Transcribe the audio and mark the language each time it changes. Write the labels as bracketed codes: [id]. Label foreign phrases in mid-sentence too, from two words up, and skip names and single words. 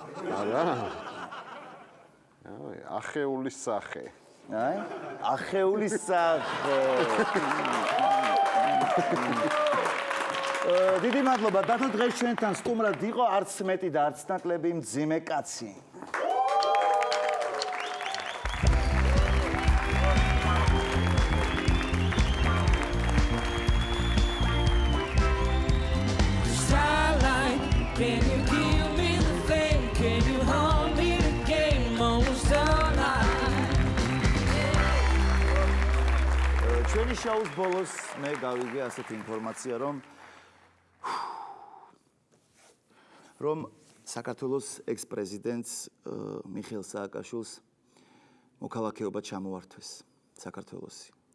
[ka] არა. აი, ახეულის სახე. აი, ახეულის სახე. დიდი მადლობა, დათო დღეს ჩვენთან სტუმრად იყო არც მეტი და არც ნაკლები მძიმე კაცი. [en] Can you give me the thing? Can you hold me the game almost all night? [ka] ჩვენი შოუს ბოლოს მე გავიგე ასეთი ინფორმაცია, რომ საქართველოს ექს-პრეზიდენტს მიხეილ სააკაშვილს მოქალაქეობა ჩამოართვეს საქართველოსი.